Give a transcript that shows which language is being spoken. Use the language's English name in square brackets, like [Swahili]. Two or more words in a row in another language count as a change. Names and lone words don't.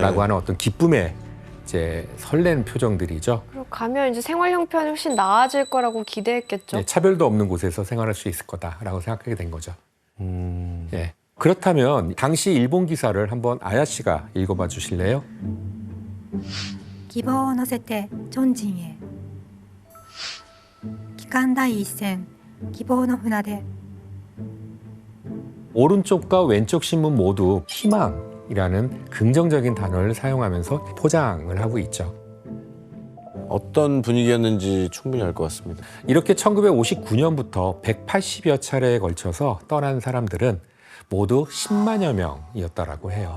[Korean] 하는 어떤 기쁨의 이제 설레는 표정들이죠. 그리고 가면 이제 생활 형편이 훨씬 나아질 거라고 기대했겠죠. 예, 차별도 없는 곳에서 생활할 수 있을 거다라고 생각하게 된 거죠. 예. 그렇다면 당시 일본 기사를 한번 아야 씨가 읽어봐 주실래요? [Japanese] 希望を乗せてチョンジンへ機関第一線希望の船出 [Korean] 오른쪽과 왼쪽 신문 모두 희망이라는 긍정적인 단어를 사용하면서 포장을 하고 있죠. 어떤 분위기였는지 충분히 알 것 같습니다. 이렇게 1959년부터 180여 차례에 걸쳐서 떠난 사람들은 모두 10만여 명이었다라고 해요.